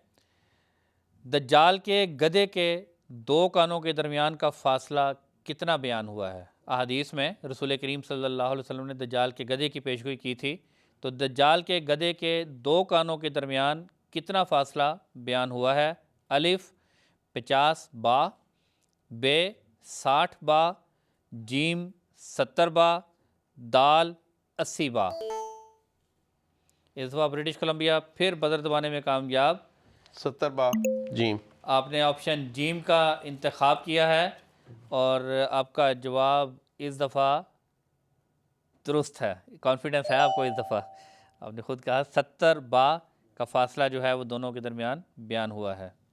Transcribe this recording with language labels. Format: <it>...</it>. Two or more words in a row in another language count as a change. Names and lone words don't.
<ur>دجال کے گدھے کے 2 کانوں کے درمیان کا فاصلہ کتنا بیان ہوا ہے؟ احادیث میں رسول کریم</ur> <ar>صلی اللہ علیہ وسلم</ar> <ur>نے دجال کے گدھے کی پیشگوئی کی تھی، تو دجال کے گدھے کے 2 کانوں کے درمیان کتنا فاصلہ بیان ہوا ہے؟ الف 50 با، بے 60 با، جیم 70 با, دال 80 با. اس دفعہ برٹش کولمبیا پھر بزر دبانے میں کامیاب. 70 با جیم. آپ نے آپشن جیم کا انتخاب کیا ہے اور آپ کا جواب اس دفعہ درست ہے. کانفیڈنس ہے آپ کو اس دفعہ. آپ نے خود کہا 70 با کا فاصلہ جو ہے وہ دونوں کے درمیان بیان ہوا ہے.</ur>